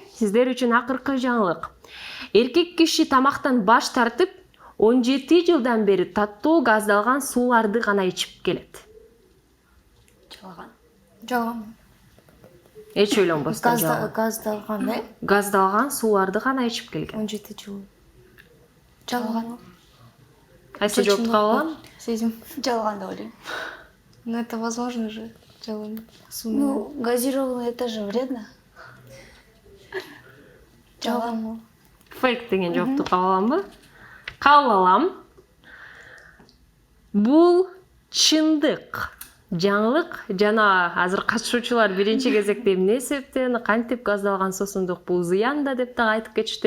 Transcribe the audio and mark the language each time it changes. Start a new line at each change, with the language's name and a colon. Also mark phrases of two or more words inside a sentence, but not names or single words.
Kyrgyz: Сиздер үчүн акыркы жаңылык. Эркек киши тамактан баш тартып, 17 жылдан бери таттуу газдалган сууларды гана ичип келет. Жалган. Жалган. Эч ойлонбостон жалган. Газдалган, Газдалган сууларды гана ичип келген. 17 жыл. Жалган. Кайсы жоопту кабыл алам? Сезим. Жалган деп ойлойм.
Russian: Ну это возможно же. Жалган. Ну, газированный это же вредно.
Kyrgyz: Жалган. Фейк деген жоопту кабыл аламбы? Кабыл алам. Бул чындык. Жаңылык жана азыр катышуучулар биринчи кезекте эмне себептен кантип газдалган суусундук бул зыян да деп да айтып кетишти.